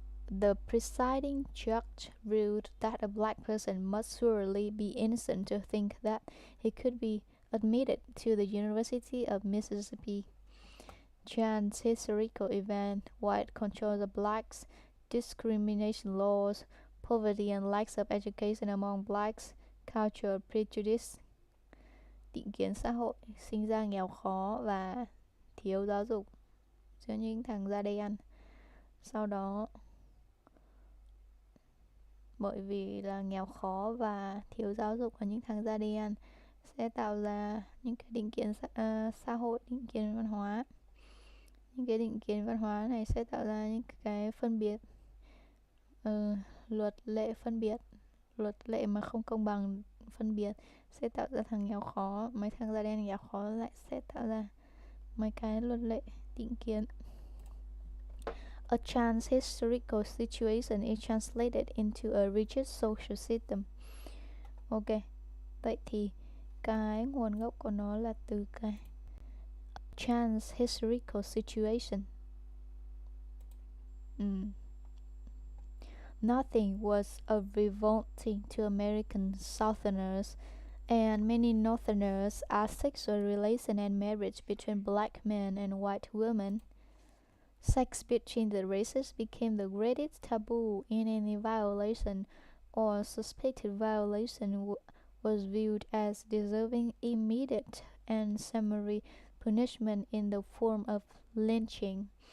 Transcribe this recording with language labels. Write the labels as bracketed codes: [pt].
[en] The presiding judge ruled that a black person must surely be innocent to think that he could be admitted to the University of Mississippi. John's historical event, white control of blacks, discrimination laws, poverty and lack of education among blacks, cultural prejudice. [vi] Định kiến xã hội, sinh ra nghèo khó và thiếu giáo dục giữa những thằng da đen. Sau đó bởi vì là nghèo khó và thiếu giáo dục của những thằng da đen sẽ tạo ra những cái định kiến xã hội, định kiến văn hóa. Những cái định kiến văn hóa này sẽ tạo ra những cái phân biệt, luật lệ phân biệt, luật lệ mà không công bằng phân biệt sẽ tạo ra thằng nghèo khó, mấy thằng da đen nghèo khó lại sẽ tạo ra mấy cái luật lệ định kiến. [en] A chance historical situation is translated into a rigid social system. [vi] Ok, vậy thì cái nguồn gốc của nó là từ cái [en] chance historical situation. Nothing was revolting to American Southerners, and many Northerners asked sexual relation and marriage between black men and white women. Sex between the races became the greatest taboo, and any violation or suspected violation was viewed as deserving immediate and summary punishment in the form of lynching.